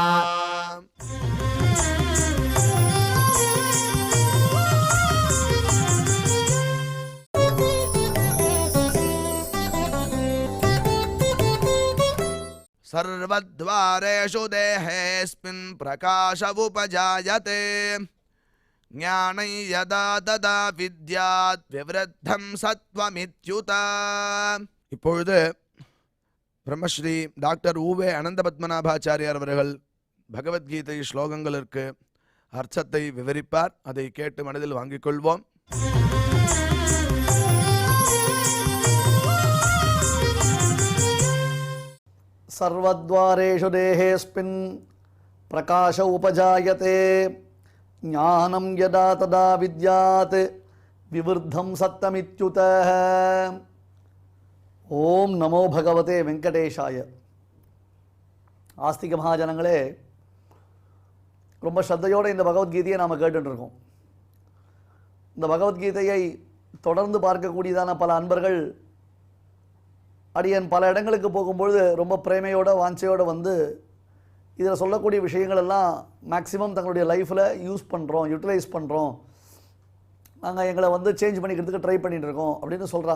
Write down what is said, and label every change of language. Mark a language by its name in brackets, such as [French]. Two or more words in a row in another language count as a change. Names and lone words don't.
[Sanskrit] सर्वद्वारेषु देहेऽस्मिन् प्रकाश उपजायते ज्ञानं यदा तदा विद्यात् विवृद्धं सत्वमित्युत। [Tamil] இப்பொழுது பிரம்மஸ்ரீ டாக்டர் ஊவே அனந்த பத்மநாபாச்சாரியார் அவர்கள் பகவத்கீதை ஸ்லோகங்களுக்கு அர்த்தத்தை விவரிப்பார். அதை கேட்டு மனதில் வாங்கிக் கொள்வோம். [Sanskrit] सर्वद्वारेषु देहेऽस्मिन् प्रकाश उपजायते ज्ञानं यदा तदा विद्यात् विवृद्धं सत्तमित्युतः। ॐ नमो भगवते वेङ्कटेशाय. [Tamil] ஆஸ்திக மகாஜனங்களே, ரொம்ப ஸ்ரத்தையோடு இந்த பகவத்கீதையை நாம் கேட்டுருக்கோம். இந்த பகவத்கீதையை தொடர்ந்து பார்க்கக்கூடியதான பல அன்பர்கள் அடியன் பல இடங்களுக்கு போகும்பொழுது ரொம்ப பிரேமையோட வாஞ்சையோடு வந்து இதில் சொல்லக்கூடிய விஷயங்கள் எல்லாம் மேக்ஸிமம் தங்களுடைய லைஃப்பில் யூட்டிலைஸ் பண்ணுறோம், நாங்கள் எங்களை வந்து சேஞ்ச் பண்ணிக்கிறதுக்கு ட்ரை பண்ணிகிட்டு இருக்கோம் அப்படின்னு சொல்கிறா.